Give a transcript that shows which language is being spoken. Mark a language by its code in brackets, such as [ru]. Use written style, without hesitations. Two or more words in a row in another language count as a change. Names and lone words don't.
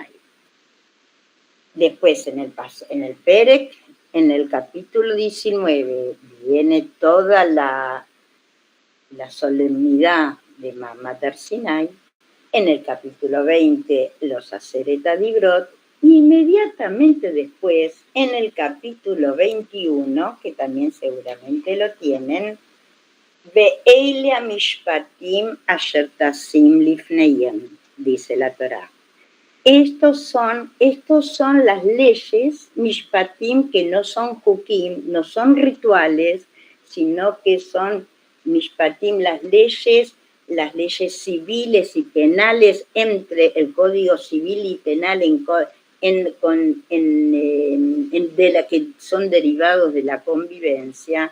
[es] Después, en el Perek, en el capítulo 19, viene toda la solemnidad de [he] מעמד הר סיני. [es] En el capítulo 20, los [he] עשרת הדברות, [es] y inmediatamente después, en el capítulo 21, que también seguramente lo tienen, [he] ואלה המשפטים אשר תשים לפניהם, [es] dice la Torá. Estos son las leyes, mishpatim, que no son hukim, no son rituales, sino que son mishpatim, las leyes civiles y penales entre el Código Civil y Penal de la que son derivados de la convivencia.